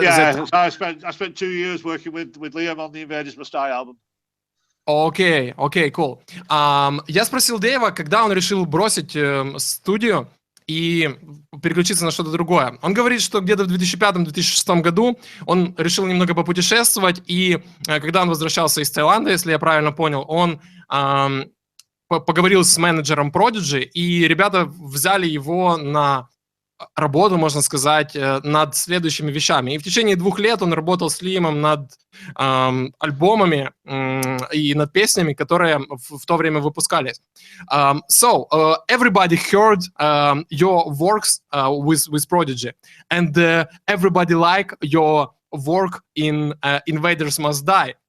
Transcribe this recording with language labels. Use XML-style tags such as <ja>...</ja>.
<en>Yeah, so I spent 2 years working with Liam on the Invaders Must Die album.</en> <ru>Окей, cool. Я спросил Дэйва, когда он решил бросить студию и переключиться на что-то другое. Он говорит, что где-то в 2005-2006 году он решил немного попутешествовать, и когда он возвращался из Таиланда, если я правильно понял, он поговорил с менеджером Prodigy, и ребята взяли его на работу, можно сказать, над следующими вещами. И в течение 2 лет он работал с Лимом над альбомами и над песнями, которые в то время выпускались.</ru> <en>So, everybody heard your works with Prodigy, and everybody like your work in Invaders Must Die.</en>